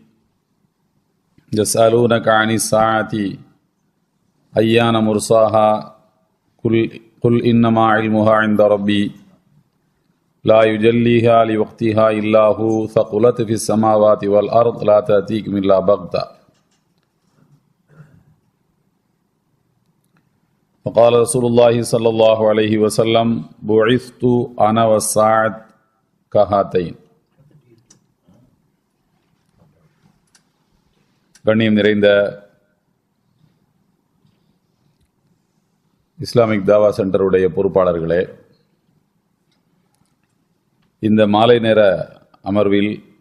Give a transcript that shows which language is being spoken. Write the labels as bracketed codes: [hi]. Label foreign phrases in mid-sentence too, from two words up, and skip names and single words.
[ar] يسألونك عن الساعة أيان مرساها قل إنما علمها عند ربي لا يجليها لوقتها إلا هو ثقلت في السماوات والأرض لا تأتيكم إلا بغتة. وقال رسول الله صلى الله عليه وسلم بعثت أنا والساعة كهاتين. [ta] கண்ணியம் நிறைந்த இஸ்லாமிக் தாவா சென்டருடைய பொறுப்பாளர்களே, இந்த மாலை நேர அமர்வில்